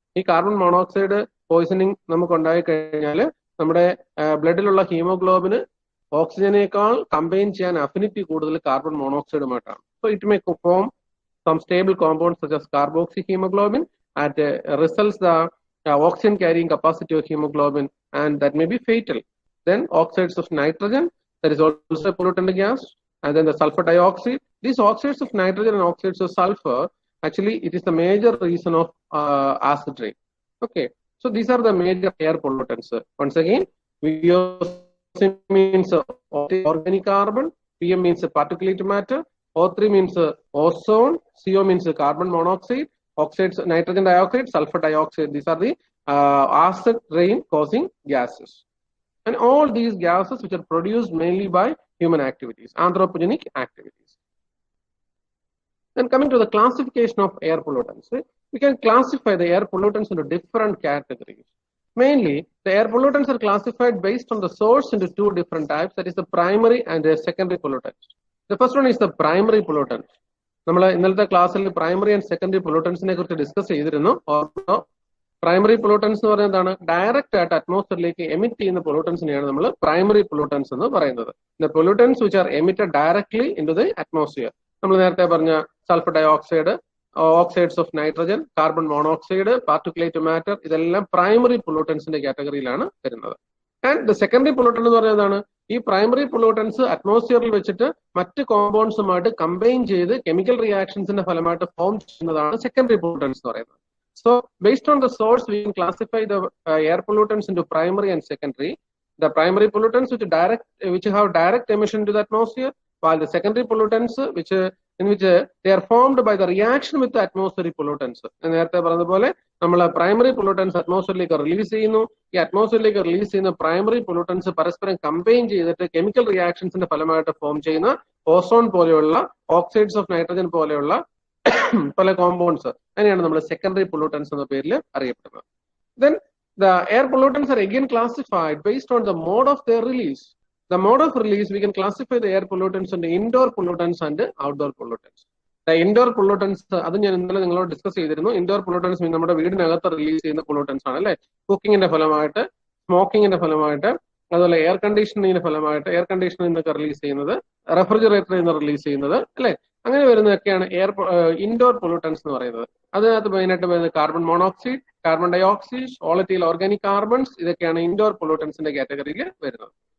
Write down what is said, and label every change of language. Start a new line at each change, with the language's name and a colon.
Malayalam: ഈ carbon monoxide poisoning നമുക്ക് ഉണ്ടായി കഴിഞ്ഞാൽ നമ്മുടെ ബ്ലഡിലുള്ള ഹീമോഗ്ലോബിന് ഓക്സിജനേക്കാൾ കമ്പൈൻ ചെയ്യാൻ അഫിനിറ്റി കൂടുതൽ carbon മോണോക്സൈഡുമായിട്ടാണ്.
English: So it may form some stable compounds such as carboxy haemoglobin at results the oxygen carrying capacity of hemoglobin, and that may be fatal. Then oxides of nitrogen, that is also a pollutant gas, and then the sulfur dioxide. These oxides of nitrogen and oxides of sulfur, actually it is the major reason of acid rain. Okay, so these are the major air pollutants. Once again, VOC means organic carbon, PM means particulate matter, O3 means ozone, CO means carbon monoxide, oxides, nitrogen dioxide, sulfur dioxide. These are the acid rain causing gases. And all these gases which are produced mainly by human activities, anthropogenic activities. Then coming to the classification of air pollutants, we can classify the air pollutants into different categories. Mainly, the air pollutants are classified based on the source into two different types, that is the primary and the secondary pollutants. The first one is the primary pollutant.
Malayalam: നമ്മൾ ഇന്നലത്തെ ക്ലാസ്സിൽ primary and secondary പൊല്യൂട്ടൻസിനെ കുറിച്ച് discuss ചെയ്തിരുന്നു. Primary pollutants എന്ന് പറയുന്നത് എന്താണ്? Direct ആയിട്ട് അറ്റ്മോസ്ഫിയറിലേക്ക് emit ചെയ്യുന്ന പൊല്യൂട്ടൻസിനെയാണ് നമ്മൾ പ്രൈമറി പൊല്യൂട്ടൻസ് എന്ന് പറയുന്നത്.
English: The pollutants which are emitted directly into the atmosphere.
Malayalam: നമ്മൾ നേരത്തെ പറഞ്ഞ sulphur dioxide,
English: oxides of nitrogen, carbon monoxide, particulate matter,
Malayalam: ഇതെല്ലാം
English: primary pollutants
Malayalam: കാറ്റഗറിയിലാണ് വരുന്നത്.
English: And the secondary pollutant
Malayalam: എന്ന് പറയുന്നതാണ് ഈ primary pollutants അറ്റ്മോസ്ഫിയറിൽ വെച്ചിട്ട് മറ്റ് കോമ്പൗണ്ട്സുമായിട്ട് കമ്പൈൻ ചെയ്ത് കെമിക്കൽ റിയാക്ഷൻസിന്റെ ഫലമായിട്ട് ഫോം ചെയ്യുന്നതാണ് secondary pollutants എന്ന് പറയുന്നത്.
English: So based on the source, we can classify the air pollutants into primary and secondary. The primary pollutants which have direct emission to the atmosphere, while the secondary pollutants in which they are formed by the reaction with the atmospheric pollutants.
Malayalam: നേരത്തെ പറഞ്ഞതുപോലെ നമ്മൾ primary pollutants അറ്റ്മോസ്ഫിയറിലേക്ക് release ചെയ്യുന്നു. ഈ അറ്റ്മോസ്ഫിയറിലേക്ക് release ചെയ്യുന്ന primary pollutants പരസ്പരം combine ചെയ്തിട്ട് chemical റിയാക്ഷൻസിന്റെ ഫലമായിട്ട് form ചെയ്യുന്ന ഓസോൺ പോലെയുള്ള ഓക്സൈഡ്സ് ഓഫ് നൈട്രജൻ പോലെയുള്ള പല കോമ്പൗണ്ട്സ് അതിനെയാണ് നമ്മൾ സെക്കൻഡറി പൊല്യൂട്ടൻസ് എന്ന പേരിൽ അറിയപ്പെടുന്നത്.
English: Then the air pollutants are again classified based on the mode of their release. The mode of release, we can classify the air pollutants into indoor pollutants and outdoor pollutants. The indoor pollutants,
Malayalam: അത് ഞാൻ ഇന്നലെ നിങ്ങളോട് discuss ചെയ്തിരുന്നു. Indoor pollutants നമ്മുടെ വീടിനകത്ത് release ചെയ്യുന്ന pollutants ആണ് അല്ലെ. കുക്കിങ്ങിന്റെ ഫലമായിട്ട്, സ്മോക്കിങ്ങിന്റെ ഫലമായിട്ട്, അതുപോലെ എയർ കണ്ടീഷനിങ്ങിന്റെ ഫലമായിട്ട്, എയർ കണ്ടീഷനിൽ നിന്നൊക്കെ റിലീസ് ചെയ്യുന്നത്, റെഫ്രിജറേറ്ററിൽ നിന്ന് റിലീസ് ചെയ്യുന്നത് അല്ലെ. അങ്ങനെ വരുന്നതൊക്കെയാണ് ഇൻഡോർ പൊല്യൂട്ടൻസ് എന്ന് പറയുന്നത്. അതിനകത്ത് മെയിനായിട്ട് വരുന്നത് carbon monoxide, carbon dye oxide, volatile organic carbons, ഇതൊക്കെയാണ് ഇൻഡോർ പൊല്യൂട്ടൻസിന്റെ കാറ്റഗറിയിൽ വരുന്നത്.